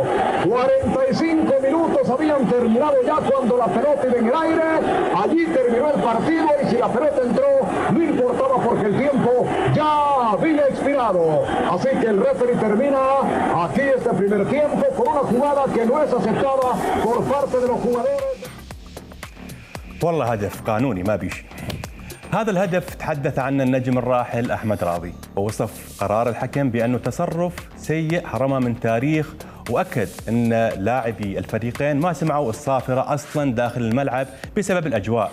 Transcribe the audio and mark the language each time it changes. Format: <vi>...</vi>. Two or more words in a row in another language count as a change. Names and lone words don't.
<es>45 minutos habían terminado ya cuando la pelota iba en el aire. Allí terminó el partido y si la pelota entró no importaba porque el tiempo ya había expirado. Así que el referee termina aquí este primer tiempo con una jugada que no es aceptada por parte de los jugadores.</es> <ar>والله هدف قانوني ما بيشي. هذا الهدف تحدث عنه النجم الراحل أحمد راضي ووصف قرار الحكم بأنه تصرف سيء حرمه من تاريخ، وأكد أن لاعبي الفريقين ما سمعوا الصافرة أصلا داخل الملعب بسبب الأجواء.</ar>